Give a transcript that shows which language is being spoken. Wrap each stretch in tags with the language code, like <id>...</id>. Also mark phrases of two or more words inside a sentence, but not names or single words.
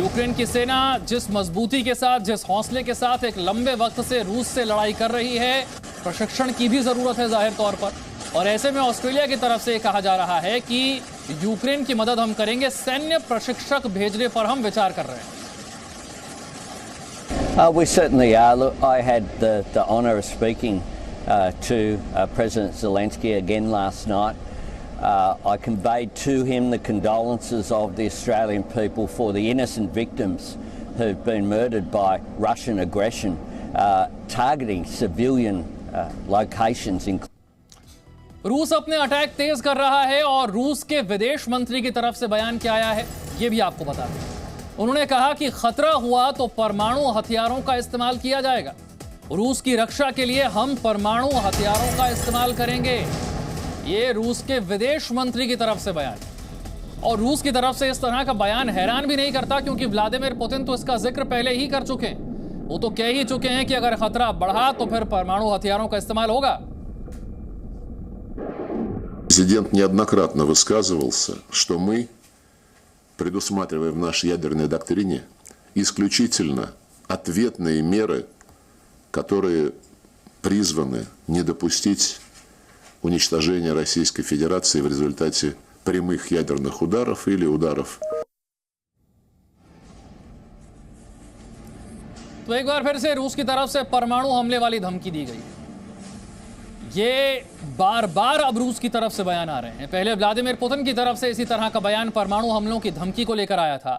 <hi>यूक्रेन की सेना जिस मजबूती के साथ, जिस हौसले के साथ एक लंबे वक्त से रूस से लड़ाई कर रही है, प्रशिक्षण की भी जरूरत है जाहिर तौर पर। और ऐसे में ऑस्ट्रेलिया की तरफ से कहा जा रहा है कि यूक्रेन की मदद हम करेंगे, सैन्य प्रशिक्षक भेजने पर हम विचार कर रहे हैं।</hi> <en>We certainly are. Look, I had the honour of speaking to President Zelensky again last night. I conveyed to him the condolences of the Australian people for the innocent victims who've been murdered by Russian aggression, targeting civilian locations.</en> <hi>रूस अपने अटैक तेज कर रहा है और रूस के विदेश मंत्री की तरफ से बयान क्या आया है ये भी आपको बता दें। उन्होंने कहा कि खतरा हुआ तो परमाणु हथियारों का इस्तेमाल किया जाएगा। रूस की रक्षा के लिए हम परमाणु हथियारों का इस्तेमाल करेंगे। ये रूस के विदेश मंत्री की तरफ से बयान। और रूस की तरफ से इस तरह का बयान हैरान भी नहीं करता, क्योंकि व्लादिमीर पुतिन तो इसका जिक्र पहले ही कर चुके हैं। वो तो कह ही चुके हैं कि अगर खतरा बढ़ा तो फिर परमाणु हथियारों का इस्तेमाल होगा।</hi> <ru>Президент неоднократно высказывался, что мы предусматриваем в нашей ядерной доктрине исключительно ответные меры, которые призваны не допустить уничтожения Российской Федерации в результате прямых ядерных ударов или ударов.</ru> <hi>तो एक बार फिर से रूस की तरफ से परमाणु हमले वाली धमकी दी गई। ये बार बार अब रूस की तरफ से बयान आ रहे हैं। पहले व्लादिमीर पुतिन की तरफ से इसी तरह का बयान परमाणु हमलों की धमकी को लेकर आया था।</hi>